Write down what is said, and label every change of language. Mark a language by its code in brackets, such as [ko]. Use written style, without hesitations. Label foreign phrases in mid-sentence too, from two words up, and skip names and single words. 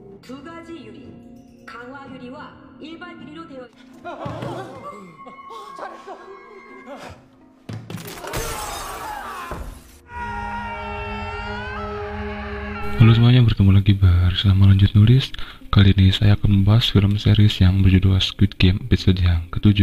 [ko] 두 가지 유리, 강화 유리와 일반 유리로 되어 [id] Halo semuanya, bertemu lagi bersama Lanjut Nulis. Kali ini saya akan membahas film series yang berjudul Squid Game episode yang ke-7.